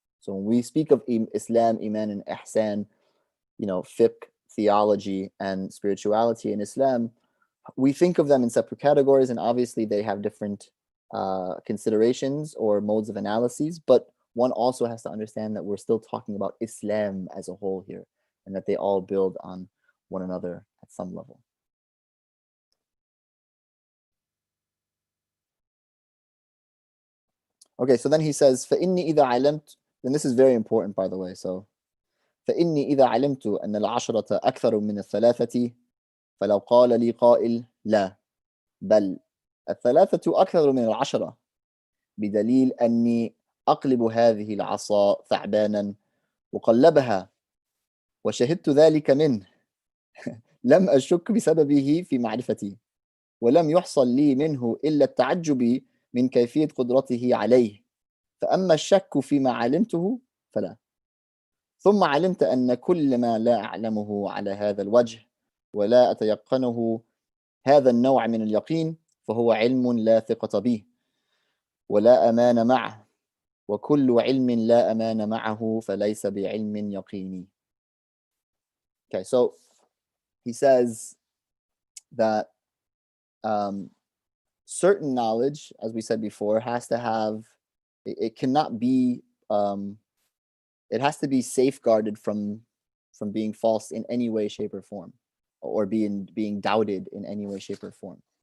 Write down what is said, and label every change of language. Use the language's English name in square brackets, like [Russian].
[English] So when we speak of Islam, Iman, and Ihsan, fiqh, theology, and spirituality in Islam, we think of them in separate categories, and obviously they have different considerations or modes of analyses, but one also has to understand that we're still talking about Islam as a whole here, and that they all build on one another at some level. Okay, so then he says, [Arabic] فَإِنِّي إِذَا عَلَمْتُ, [English] then this is very important, by the way. So, [Arabic] فَإِنِّي إِذَا عَلِمْتُ أَنَّ الْعَشْرَةَ أَكْثَرُ مِنَ الثَّلَاثَةِ فَلَوْ قَالَ لِي قَائِلٌ لَا بَلْ الثَّلَاثَةُ أَكْثَرُ مِنَ الْعَشْرَةِ بدليل أني أقلب هذه العصا ثعبانا وقلبها وشهدت ذلك منه لم أشك بسببه في معرفتي ولم يحصل لي منه إلا التعجب من كيفية قدرته عليه فأما الشك فيما علمته فلا ثم علمت أن كل ما لا أعلمه على هذا الوجه ولا أتيقنه هذا النوع من اليقين فهو علم لا ثقة به ولا أمان معه وكل علم لا أمان معه فليس بعلم يقيني. [English] Okay, so he says that certain knowledge, as we said before, has to have, it cannot be, it has to be safeguarded from being false in any way, shape, or form, or being doubted in any way, shape, or form.